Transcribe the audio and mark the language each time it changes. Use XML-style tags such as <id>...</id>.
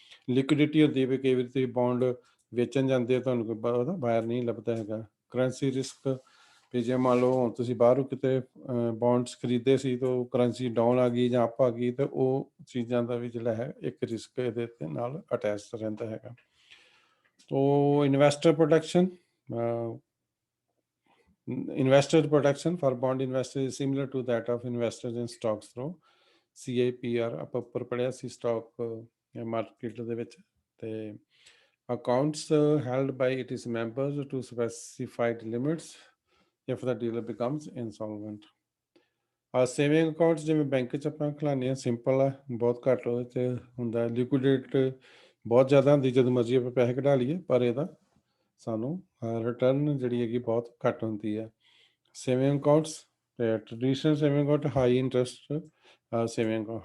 <pa>ਲਿਕੁਇਡਿਟੀ ਹੁੰਦੀ ਵੀ ਕਈ ਵਾਰੀ ਤੁਸੀਂ ਬੌਂਡ ਵੇਚਣ ਜਾਂਦੇ ਹੋ, ਤੁਹਾਨੂੰ ਕੋਈ ਉਹਦਾ ਬਾਇਰ ਨਹੀਂ ਲੱਭਦਾ ਹੈਗਾ। ਕਰੰਸੀ ਰਿਸਕ, ਵੀ ਜੇ ਮੰਨ ਲਓ ਹੁਣ ਤੁਸੀਂ ਬਾਹਰੋਂ ਕਿਤੇ ਬੌਂਡਸ ਖਰੀਦੇ ਸੀ ਤਾਂ ਉਹ ਕਰੰਸੀ ਡਾਊਨ ਆ ਗਈ ਜਾਂ ਅਪ ਆ ਗਈ, ਤੇ ਉਹ ਚੀਜ਼ਾਂ ਦਾ ਵੀ ਜਿਹੜਾ ਹੈ ਇੱਕ ਰਿਸਕ ਇਹਦੇ ਤੇ ਨਾਲ ਅਟੈਚ ਰਹਿੰਦਾ ਹੈਗਾ।</pa> <en>ਤੋ investor protection, investor protection for bond investors is similar to that of investors in stocks through CAPR।</en> <pa>ਆਪਾਂ ਉੱਪਰ ਪੜ੍ਹਿਆ ਸੀ ਸਟਾਕ ਮਾਰਕੀਟ ਦੇ ਵਿੱਚ, ਤੇ</pa> <en>accounts held by its members to specified limits if the dealer becomes insolvent।</en> <pa>Saving accounts ਜਿਵੇਂ bank 'ਚ ਆਪਾਂ ਖਿਲਾਉਂਦੇ ਹਾਂ, ਸਿੰਪਲ ਆ, ਬਹੁਤ ਘੱਟ ਉਹਦੇ 'ਚ ਹੁੰਦਾ। ਲਿਕੁਇਡੇਟ ਬਹੁਤ ਜ਼ਿਆਦਾ ਹੁੰਦੀ, ਜਦੋਂ ਮਰਜ਼ੀ ਆਪਾਂ ਪੈਸੇ ਕਢਾ ਲਈਏ, ਪਰ ਇਹਦਾ ਸਾਨੂੰ ਰਿਟਰਨ ਜਿਹੜੀ ਹੈਗੀ ਬਹੁਤ ਘੱਟ ਹੁੰਦੀ ਹੈ। ਸੇਵਿੰਗ ਅਕਾਊਂਟਸ, ਤੇ traditional saving account high interest saving account.</pa>